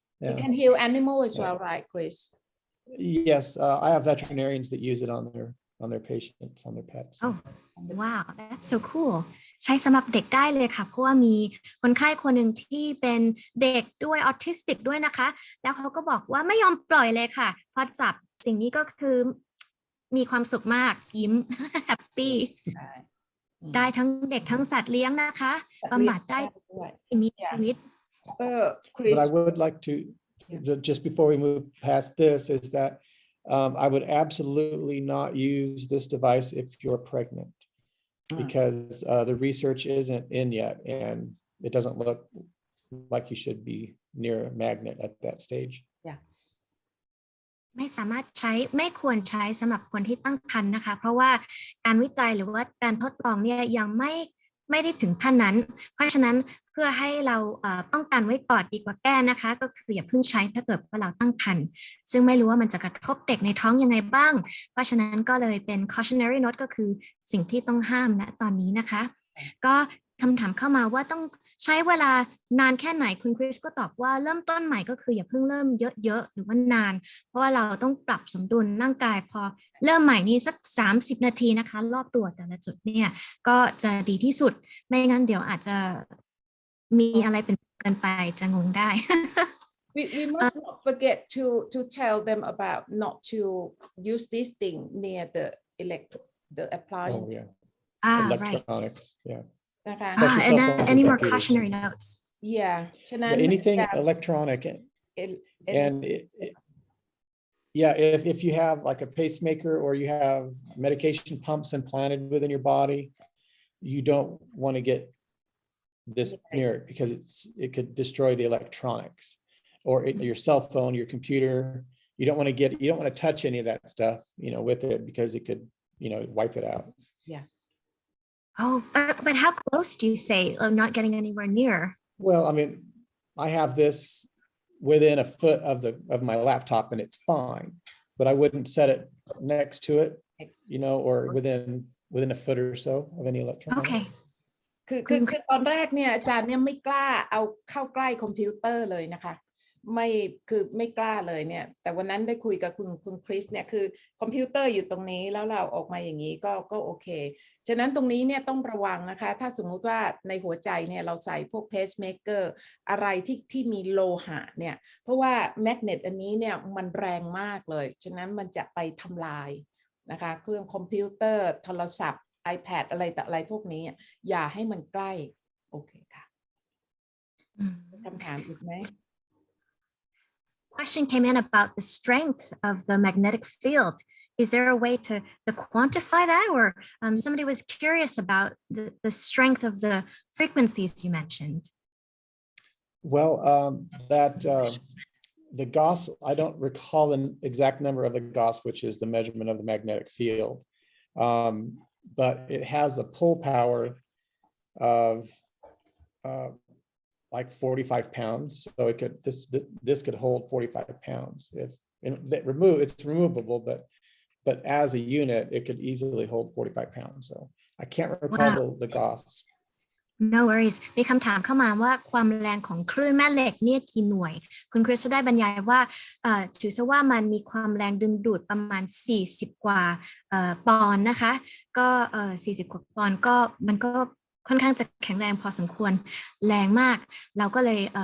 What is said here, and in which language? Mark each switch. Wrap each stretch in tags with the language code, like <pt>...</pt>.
<en>You can heal animals as well, right, Chris? Yes, I have veterinarians that use it on their patients, on their pets. Oh, wow, that's so cool.</en> <th>ใช้สำหรับเด็กได้เลยค่ะเพราะว่ามีคนไข้คนหนึ่งที่เป็นเด็กด้วยออทิสติกด้วยนะคะแล้วเขาก็บอกว่าไม่ยอมปล่อยเลยค่ะพอจับสิ่งนี้ก็คือมีความสุขมากยิ้ม แฮปปี้ได้ทั้งเด็กทั้งสัตว์เลี้ยงนะคะบำบัดได้มีชีวิต</th> <en>Chris. But I would like to, just before we move past this, is that I would absolutely not use this device if you're pregnant. Because the research isn't in yet, and it doesn't look like you should be near a magnet at that stage. Yeah.</en> <th>ไม่สามารถใช้ไม่ควรใช้สำหรับคนที่ตั้งครรภ์นะคะเพราะว่าการวิจัยหรือว่าการทดลองเนี่ยยังไม่ได้ถึงขั้นนั้นเพราะฉะนั้นเพื่อให้เราป้องกันไว้ก่อนดีกว่าแก้นะคะก็คืออย่าเพิ่งใช้ถ้าเกิดว่าเราตั้งครรภ์ซึ่งไม่รู้ว่ามันจะกระทบเด็กในท้องยังไงบ้างเพราะฉะนั้นก็เลยเป็น</th> <en>cautionary note</en> <th>ก็คือสิ่งที่ต้องห้ามณตอนนี้นะคะ ก็คำถามเข้ามาว่าต้องใช้เวลานานแค่ไหนคุณคริสก็ตอบว่าเริ่มต้นใหม่ก็คืออย่าเพิ่งเริ่มเยอะๆหรือว่านานเพราะว่าเราต้องปรับสมดุลร่างกายพอเริ่มใหม่นี้สัก30นาทีนะคะรอบตัวแต่ละจุดเนี่ยก็จะดีที่สุดไม่งั้นเดี๋ยวอาจจะมีอะไรเป็นเกินไปจะงงได้</th> <en>We must not forget to tell them about not to use this thing near the appliance. Oh yeah. Electronics. Right. Yeah. Okay. And any more cautionary notes? Yeah. Anything electronic and if you have like a pacemaker or you have medication pumps implanted within your body, you don't want to get this near it because it could destroy the electronics or your cell phone, your computer. You don't want to touch any of that stuff, with it because it could, wipe it out. Yeah. Oh, but how close do you say of not getting anywhere near? Well, I mean, I have this within a foot of my laptop and it's fine, but I wouldn't set it next to it, or within a foot or so of any electronic. Okay.</en> <th>คือตอนแรกเนี่ยอาจารย์เนี่ยไม่กล้าเอาเข้าใกล้คอมพิวเตอร์เลยนะคะไม่กล้าเลยเนี่ยแต่วันนั้นได้คุยกับคุณคริสเนี่ยคือคอมพิวเตอร์อยู่ตรงนี้แล้วเราออกมาอย่างนี้ก็โอเค ฉะนั้นตรงนี้เนี่ยต้องระวังนะคะถ้าสมมุติว่าในหัวใจเนี่ยเราใส่พวกเพสเมเกอร์อะไรที่มีโลหะเนี่ยเพราะว่าแมกเนตอันนี้เนี่ยมันแรงมากเลยฉะนั้นมันจะไปทำลายนะคะเครื่องคอมพิวเตอร์โทรศัพท์ iPad อะไรแต่อะไรพวกนี้อย่าให้มันใกล้โอเคค่ะคำถามอีกไหม</th> <en>Question came in about the strength of the magnetic field. Is there a way to quantify that, or somebody was curious about the strength of the frequencies you mentioned? Well, the Gauss, I don't recall the exact number of the Gauss, which is the measurement of the magnetic field, but it has a pull power of like 45 pounds. So it could, this could hold 45 pounds. It's removable, but as a unit, it could easily hold 45 pounds. So I can't recall the Gauss. No worries</en> <th>มีคำถามเข้ามาว่าความแรงของคลื่นแม่เหล็กเนี่ยกี่หน่วยคุณคริสได้บรรยายว่าถือซะว่ามันมีความแรงดึงดูดประมาณ40กว่าปอนด์นะคะก็40กว่าปอนด์ก็มันก็ค่อนข้างจะแข็งแรงพอสมควรแรงมากเราก็เลย</th>